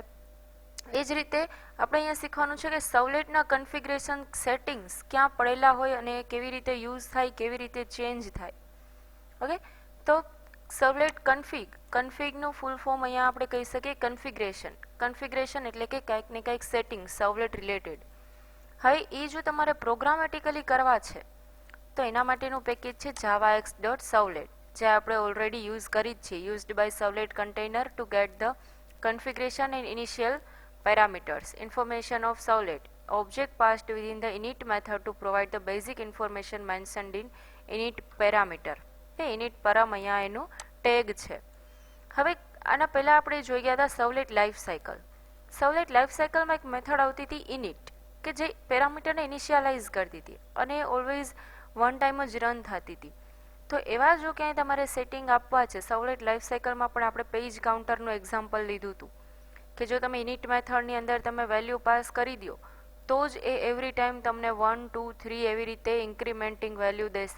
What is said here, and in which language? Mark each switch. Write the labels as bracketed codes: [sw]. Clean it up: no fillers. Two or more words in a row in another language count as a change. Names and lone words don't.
[gu] એ જ રીતે આપણે અહીંયા શીખવાનું છે કે [en] servlet configuration settings [gu] ક્યાં પડેલા હોય અને કેવી રીતે યુઝ થાય, કેવી રીતે ચેન્જ થાય. ઓકે, તો સર્વલેટ કન્ફિગનું [en] full form [gu] અહીંયા આપણે કહી શકીએ કન્ફિગ્રેશન એટલે કે કંઈક ને કંઈક [en] setting servlet related. [gu] હવે એ જો તમારે પ્રોગ્રામેટિકલી કરવા છે તો એના માટેનું પેકેજ છે javax.servlet, જે આપણે [en] already use [gu] કરી જ છે. [en] used by servlet container to get the configuration and initial parameters information of servlet object passed within the init method to provide the basic information mentioned in init parameter. [gu] init param અહીંયા એનું ટેગ છે. હવે આના પહેલા આપણે જોઈ ગયા હતા [en] servlet life cycle. servlet life cycle [gu] એક મેથડ આવતી હતી ઇનિટ, કે જે પેરામીટરને ઇનિશિયલાઇઝ કરતી હતી અને [en] always one time [gu] જ રન થતી હતી. તો એવા જો ક્યાંય તમારે સેટિંગ આપવા છે, [en] servlet life cycle [gu] પણ આપણે [en] page counter example [gu] લીધું હતું કે જો તમે [en] init method [gu] અંદર તમે [en] value pass [gu] કરી દો તો જ એ [en] every time [gu] તમને 1, 2, 3 એવી રીતે [en] incrementing value [gu] દેશે.